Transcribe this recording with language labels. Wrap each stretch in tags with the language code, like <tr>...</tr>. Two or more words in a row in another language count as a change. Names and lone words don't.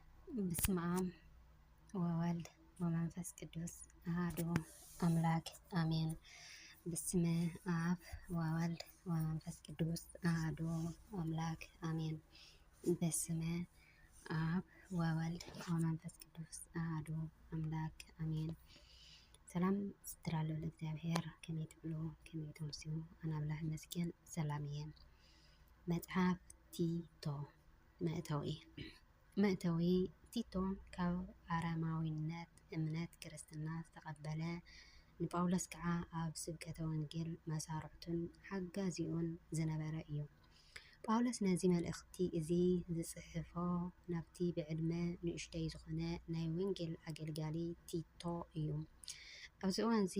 <gez>በስመ አብ ወወልድ ወመንፈስ ቅዱስ አሐዱ አምላክ አሜን። በስመ አብ ወወልድ ወመንፈስ ቅዱስ አሐዱ አምላክ አሜን። በስመ አብ ወወልድ ወመንፈስ ቅዱስ አሐዱ አምላክ አሜን።</gez> <ti>ሰላም ስትራሉ ለእግዚአብሔር ከመይ ትብሉ ከመይ ትምስዩ አናብላህ መስገን ሰላም እየ። መጽሐፍ ቲቶ መእተዊ ቲቶ ካብ አረማዊነት እምነት ክርስትና ዝተቐበለ ንጳውሎስ ከዓ ኣብ ስብከተ ወንጌል መሳርሕቱን ሓጋዚኡን ዝነበረ እዩ። ጳውሎስ ነዚ መልእኽቲ እዚ ዝፅሕፎ ናብቲ ብዕድመ ንእሽተይ ዝኾነ ናይ ወንጌል ኣገልጋሊ ቲቶ እዩ። ኣብዚ እዋን እዚ</ti>